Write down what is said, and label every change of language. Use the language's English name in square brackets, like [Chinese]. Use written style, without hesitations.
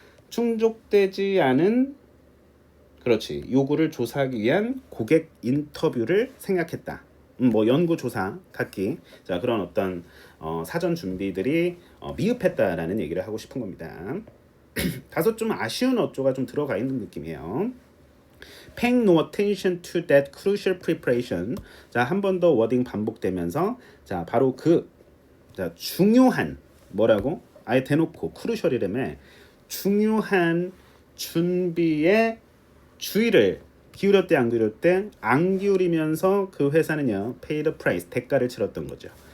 [Korean] 충족되지 않은 그렇지, 요구를 조사하기 위한 고객 인터뷰를 생각했다. 뭐 연구조사 갖기. 자, 그런 어떤 사전 준비들이 미흡했다라는 얘기를 하고 싶은 겁니다. 다소 좀 아쉬운 어조가 좀 들어가 있는 느낌이에요. [English] Paying no attention to that crucial preparation. [Korean] 자, 한 번 더 워딩 반복되면서 자, 바로 자, 중요한 뭐라고? 아예 대놓고 crucial이라며 중요한 준비에 주의를 기울였대 안 기울였대? 안 기울이면서 그 회사는요 [English] pay the price, [Korean] 대가를 치렀던 거죠.